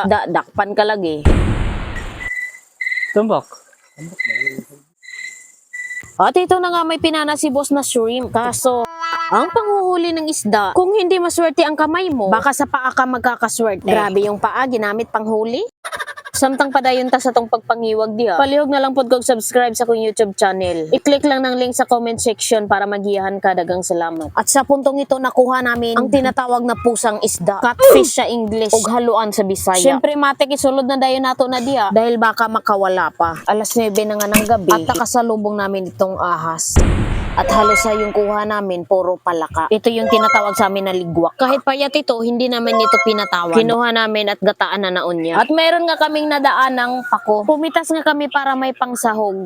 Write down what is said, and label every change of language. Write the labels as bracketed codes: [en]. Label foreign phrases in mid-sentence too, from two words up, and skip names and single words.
[tl] Dakpan ka lagi. Tumbok. At ito na nga may pinana si boss na shrimp. Kaso, ang panghuhuli ng isda, kung hindi maswerte ang kamay mo, baka sa paa ka magkakaswerte. Grabe yung paa, ginamit panghuli. [ceb] Samtang padayon ta sa tong pagpangiwag diha. Palihog na lang pod kog subscribe sa kong YouTube channel. [tl] I-click lang ng link sa [en] comment section [tl] para magiyahan ka. [ceb] Dagang salamat. [tl] At sa puntong ito nakuha namin ang tinatawag na pusang isda. [ceb] Catfish sa English ug haluan sa Bisaya. Syempre matik isulod na dayon nato na diha [tl] dahil baka makawala pa. Alas 9 na nga ng gabi at nakasalubong namin itong ahas. At halos sa yung kuha namin, puro palaka. Ito yung tinatawag sa amin na ligwak. Kahit payat ito, hindi namin ito pinatawan. Kinuha namin at gataan na naon niya. At meron nga kaming nadaan ng pako. Pumitas nga kami para may pangsahog.